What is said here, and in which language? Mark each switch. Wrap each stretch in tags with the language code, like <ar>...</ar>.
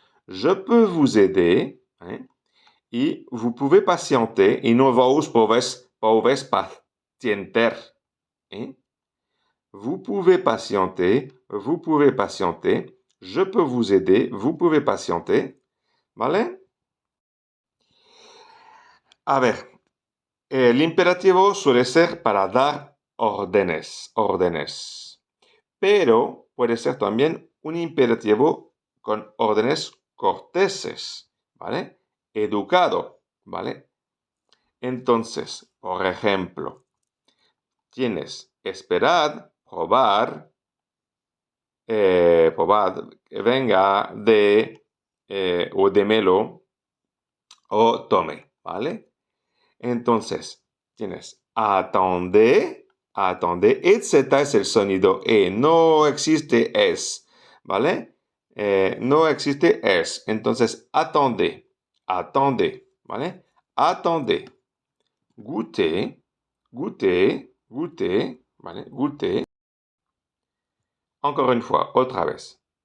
<fr>Je peux vous aider, y vous pouvez patienter,</fr> <es>y no</es> <fr>vos pouvez patienter, Vous pouvez patienter, je peux vous aider, vous pouvez patienter, ¿vale?</fr> <es>A ver, el imperativo suele ser para dar órdenes, pero puede ser también un imperativo con órdenes corteses, ¿vale? Educado, ¿vale? Entonces, por ejemplo, tienes esperad, probar, probad, venga de o démelo o tome, ¿vale? Entonces, tienes</es> <fr>attendez, attendez,</fr> <es>etc. es el sonido E, no existe es, ¿vale? No existe es, entonces</es> <fr>attendez, attendez,</fr> <es>¿vale?</es> <fr>Attendez, goûtez, goûtez, goûtez, ¿vale? Goûtez. Encore une fois,</fr> <es>otra vez.</es>